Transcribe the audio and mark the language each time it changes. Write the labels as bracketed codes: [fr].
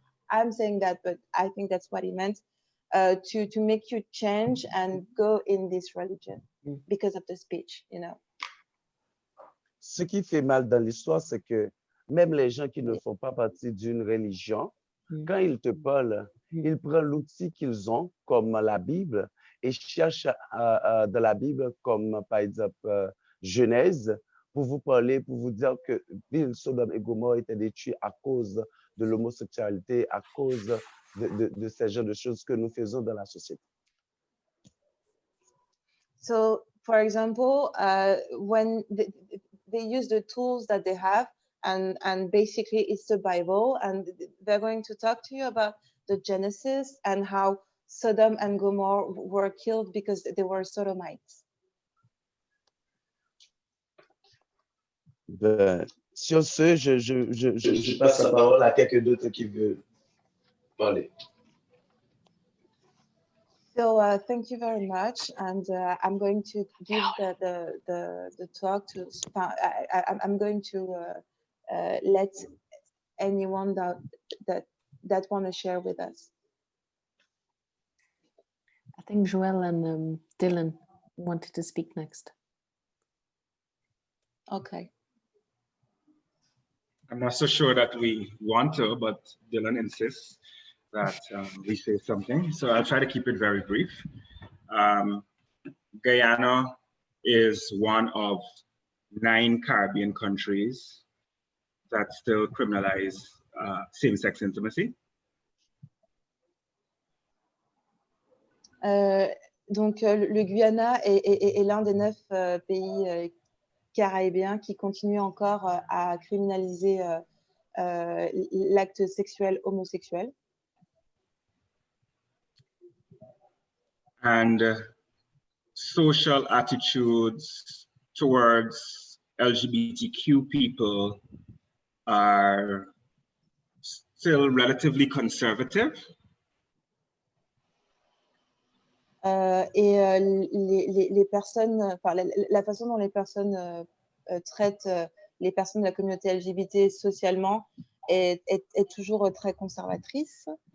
[en] I'm saying that, but I think that's what he meant, to make you change and go in this religion because of the speech, you know. [fr] Ce qui fait mal dans l'histoire, c'est que même les gens qui ne font pas partie d'une religion, quand ils te parlent, ils prennent l'outil qu'ils ont, comme la Bible, et cherchent dans la Bible, comme par exemple Genèse, pour vous parler, pour vous dire que ville Sodome et Gomorrhe étaient détruits à cause de l'homosexualité, à cause de ces genres de choses que nous faisons dans la société. [en] So, for example, when they use the tools that they have, and basically it's the Bible, and they're going to talk to you about the Genesis and how Sodom and Gomorrah were killed because they were Sodomites. [fr] Sur ce, je passe la parole à quelqu'un d'autre qui veut parler. [en] So thank you very much, and I'm going to give the talk to. I'm going to let anyone that want to share with us. I think Joel and Dylan wanted to speak next. Okay. I'm not so sure that we want to, but Dylan insists that we say something. So I'll try to keep it very brief. Guyana is one of 9 Caribbean countries that still criminalize same-sex intimacy. [fr] Donc, le Guyana est l'un des 9 pays caribéens qui continuent encore à criminaliser l'acte sexuel homosexuel. [en] And social attitudes towards LGBTQ people are still relatively conservative. [fr] Les personnes, enfin, la façon dont les personnes traitent les personnes de la communauté LGBT socialement est toujours très conservatrice.